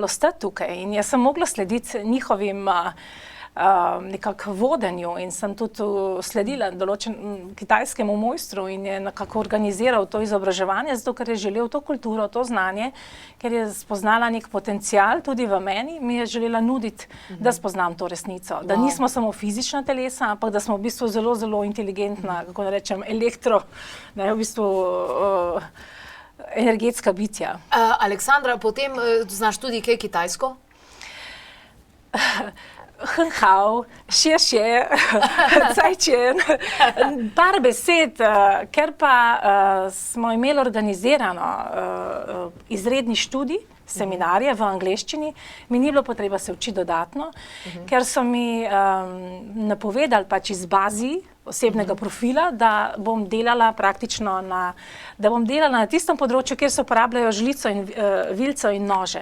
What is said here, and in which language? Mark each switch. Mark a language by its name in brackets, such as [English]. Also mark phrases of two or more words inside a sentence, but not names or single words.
[Slovenian] ostati tukaj in jaz sem mogla slediti njihovim nekako vodenju in sem tudi sledila kitajskemu mojstru in je nekako organiziral to izobraževanje, zato ker je želel to kulturo, to znanje, ker je spoznala nek potencial tudi v meni, mi je želela nuditi, da spoznam to resnico, da nismo samo fizična telesa, ampak da smo v bistvu zelo, zelo inteligentna, kako da rečem, v bistvu energetska bitja. Aleksandra, potem znaš tudi kaj kitajsko? [Chinese] 很好，谢谢，再见. [Slovenian] Par besed, ker pa smo imeli organizirano izredni študij, seminarje v angleščini, mi ni bilo potreba se učiti dodatno, ker so mi napovedali pač iz bazi osebnega profila, da bom delala praktično na tistem področju, kjer se uporabljajo žlico in vilco in nože.